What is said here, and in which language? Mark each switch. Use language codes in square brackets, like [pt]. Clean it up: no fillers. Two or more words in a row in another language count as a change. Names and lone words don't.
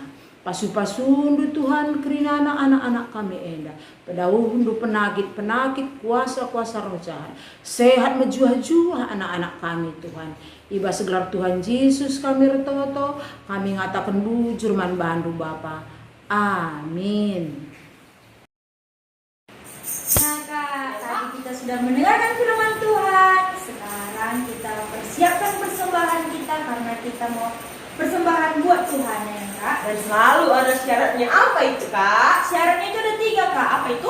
[btx] Pasu-pasundu Tuhan kerina anak-anak kami enda. Pedauhundu penakit-penakit kuasa-kuasa roh jahat. Sehat mejuah-juah anak-anak kami Tuhan. Iba segelar Tuhan Yesus kami retoto, kami ngatakan bujur man bandu Bapa. Amin. [id] Nah Kak, tadi kita sudah mendengarkan firman Tuhan. Sekarang kita persiapkan persembahan kita karena kita mau persembahan buat Tuhan ya Kak. Dan selalu ada syaratnya. Apa itu, Kak? Syaratnya itu ada 3 Kak. Apa itu?